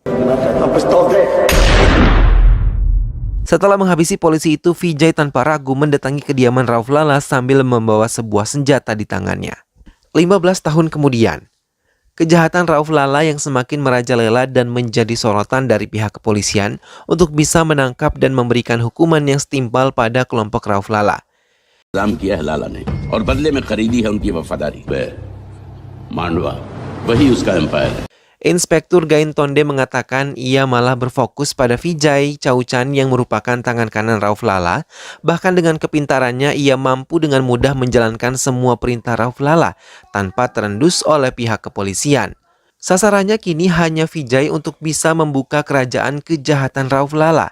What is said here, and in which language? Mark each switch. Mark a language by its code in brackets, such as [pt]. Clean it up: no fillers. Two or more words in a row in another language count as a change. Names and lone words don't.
[id] Setelah menghabisi polisi itu, Vijay tanpa ragu mendatangi kediaman Rauf Lala sambil membawa sebuah senjata di tangannya. 15 tahun kemudian, kejahatan Rauf Lala yang semakin merajalela dan menjadi sorotan dari pihak kepolisian untuk bisa menangkap dan memberikan hukuman yang setimpal pada kelompok Rauf Lala. [hi] किया है लाला ने और बदले में खरीदी है उनकी वफादारी। मांडवा वही उसका एम्पायर है। [id] Inspektur Gaintonde mengatakan ia malah berfokus pada Vijay Chauchan yang merupakan tangan kanan Rauf Lala. Bahkan dengan kepintarannya ia mampu dengan mudah menjalankan semua perintah Rauf Lala tanpa terendus oleh pihak kepolisian. Sasarannya kini hanya Vijay untuk bisa membuka kerajaan kejahatan Rauf Lala.